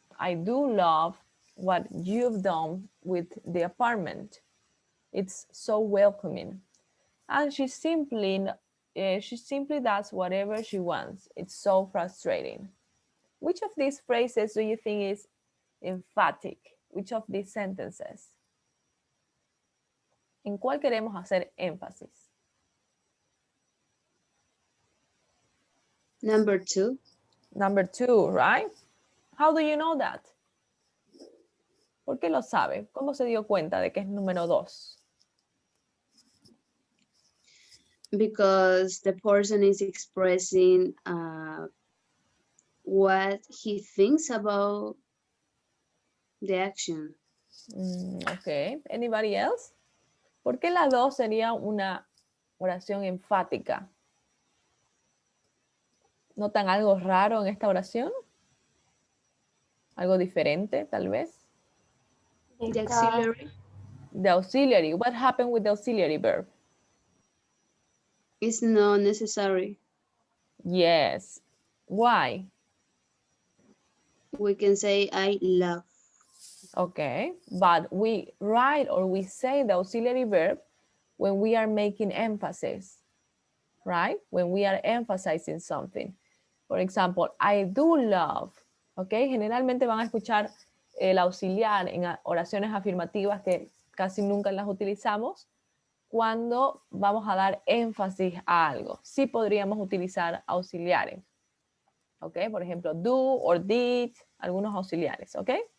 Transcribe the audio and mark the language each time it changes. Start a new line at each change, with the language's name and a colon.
English: I do love what you've done with the apartment. It's so welcoming. And she simply does whatever she wants. It's so frustrating. Which of these phrases do you think is emphatic? Which of these sentences?
Spanish: ¿En cuál queremos hacer énfasis?
English: Number 2. Number 2, right? How do you know that?
Spanish: ¿Por qué lo sabe? ¿Cómo se dio cuenta de que es número 2?
English: Because the person is expressing what he thinks about the action. Okay. Anybody else?
Spanish: ¿Por qué la 2 sería una oración enfática? ¿Notan algo raro en esta oración? ¿Algo diferente, tal vez?
English: The auxiliary. The auxiliary. What happened with the auxiliary verb? It's not necessary. Yes. Why? We can say I love. Okay, but we write or we say the auxiliary verb when we are making emphasis, right? When we are emphasizing something. For example, I do love, okay?
Spanish: Generalmente van a escuchar el auxiliar en oraciones afirmativas que casi nunca las utilizamos cuando vamos a dar énfasis a algo. Sí podríamos utilizar auxiliares, ok? Por ejemplo, do or did, algunos auxiliares, ok?